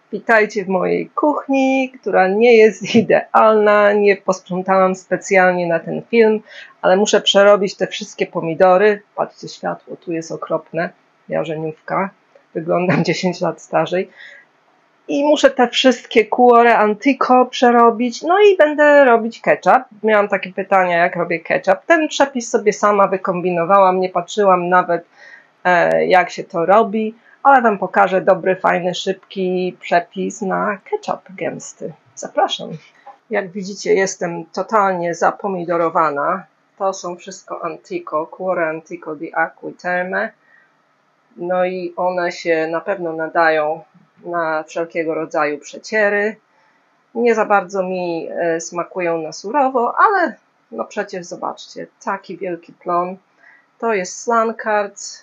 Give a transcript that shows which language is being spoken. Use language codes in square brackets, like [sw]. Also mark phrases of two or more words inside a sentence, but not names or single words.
[pl] Witajcie w mojej kuchni, która nie jest idealna. Nie posprzątałam specjalnie na ten film, ale muszę przerobić te wszystkie pomidory. Patrzcie, światło tu jest okropne. Jarzeniówka. Wyglądam 10 lat starzej. I muszę te wszystkie cuore antico przerobić. No i będę robić ketchup. Miałam takie pytania, jak robię ketchup. Ten przepis sobie sama wykombinowałam. Nie patrzyłam nawet, jak się to robi. Ale Wam pokażę dobry, fajny, szybki przepis na ketchup gęsty. Zapraszam. Jak widzicie, jestem totalnie zapomidorowana. To są wszystko antico, cuore antico di Acqui Terme. No i one się na pewno nadają na wszelkiego rodzaju przeciery. Nie za bardzo mi smakują na surowo, ale no przecież zobaczcie, taki wielki plon. To jest Slankarts.